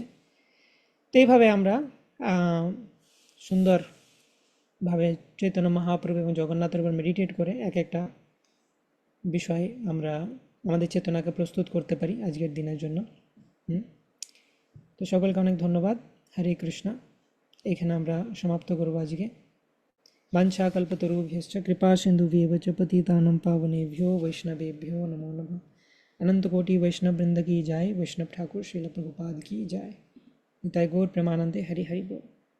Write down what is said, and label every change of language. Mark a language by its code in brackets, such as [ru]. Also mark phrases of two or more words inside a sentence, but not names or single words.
[bn] তো এইভাবে আমরা সুন্দরভাবে চৈতন্য মহাপ্রভু এবং জগন্নাথের উপর মেডিটেট করে এক একটা বিষয় আমরা আমাদের চেতনাকে প্রস্তুত করতে পারি আজকের দিনের জন্য. তো সকলকে অনেক ধন্যবাদ. হরে কৃষ্ণ. এখানে আমরা সমাপ্ত করব আজকে. [sa] বাঞ্ছা কল্পতরুভ্যশ্চ কৃপা সিন্ধুভ্যেব চ পতিতানাং পাবনেভ্যো বৈষ্ণবেভ্যো নমো নমঃ. [hi] अनंत कोटि वैष्णव वृंद की जाय. वैष्णव ठाकुर श्रील प्रभुपाद की जाय. [bn] নিতাই গৌর প্রেমানন্দে হরি হরি বোল.